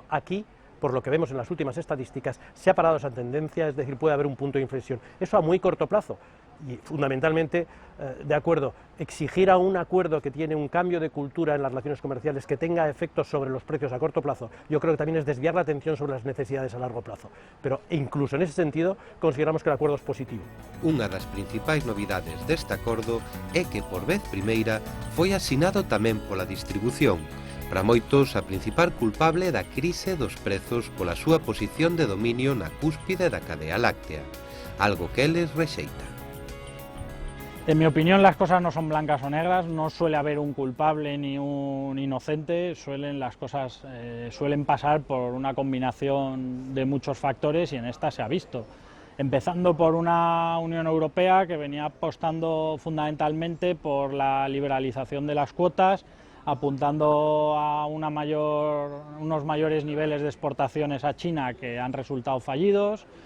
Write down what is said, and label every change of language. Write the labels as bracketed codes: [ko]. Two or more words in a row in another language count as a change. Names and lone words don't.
[es] Aquí, por lo que vemos en las últimas estadísticas, se ha parado esa tendencia, es decir, puede haber un punto de inflexión. Eso a muy corto plazo. Y fundamentalmente, de acuerdo, exigir a un acuerdo que tiene un cambio de cultura en las relaciones comerciales que tenga efectos sobre los precios a corto plazo, yo creo que también es desviar la atención sobre las necesidades a largo plazo. Pero incluso en ese sentido consideramos que el acuerdo es positivo. [gl] Unha das principais novidades deste acordo é que por vez primeira foi asinado tamén pola distribución. Para moitos, a principal culpable da crise dos prezos pola súa posición de dominio na cúspide da cadea láctea, algo que eles rexeitan. [es] En mi opinión, las cosas no son blancas o negras, no suele haber un culpable ni un inocente, las cosas suelen pasar por una combinación de muchos factores y en esta se ha visto. Empezando por una Unión Europea que venía apostando fundamentalmente por la liberalización de las cuotas, apuntando a unos mayores niveles de exportaciones a China que han resultado fallidos.